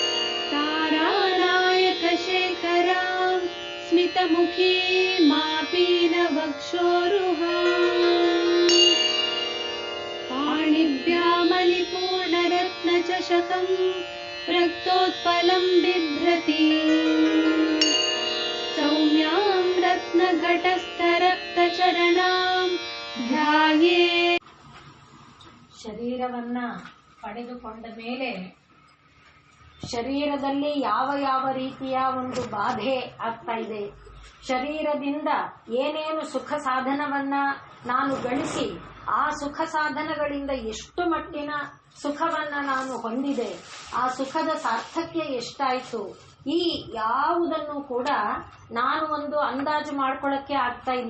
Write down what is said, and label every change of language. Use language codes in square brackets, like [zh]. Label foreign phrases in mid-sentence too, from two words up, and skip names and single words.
[sa] तारानायकशेखरां स्मितमुखी मापीनवक्षोरुहाम् पाणिभ्यामलिपूर्णरत्नचषकं रक्तोत्पलं बिभ्रति सौम्यां रत्नघटस्थरक्तचरणां ध्याये. [kn] ಶರೀರವನ್ನ ಪಡೆದುಕೊಂಡ ಮೇಲೆ ಶರೀರದಲ್ಲಿ ಯಾವ ಯಾವ ರೀತಿಯ ಒಂದು ಬಾಧೆ ಆಗ್ತಾ ಇದೆ, ಶರೀರದಿಂದ ಏನೇನು ಸುಖ ಸಾಧನವನ್ನ ನಾನು ಗಳಿಸಿ ಆ ಸುಖ ಸಾಧನಗಳಿಂದ ಎಷ್ಟು ಮಟ್ಟಿನ ಸುಖವನ್ನ ನಾನು ಹೊಂದಿದೆ, ಆ ಸುಖದ ಸಾರ್ಥಕ್ಯ ಎಷ್ಟಾಯ್ತು, ಈ ಯಾವುದನ್ನು ಕೂಡ ನಾನು ಒಂದು ಅಂದಾಜು ಮಾಡ್ಕೊಳ್ಳಕ್ಕೆ ಆಗ್ತಾ ಇಲ್ಲ.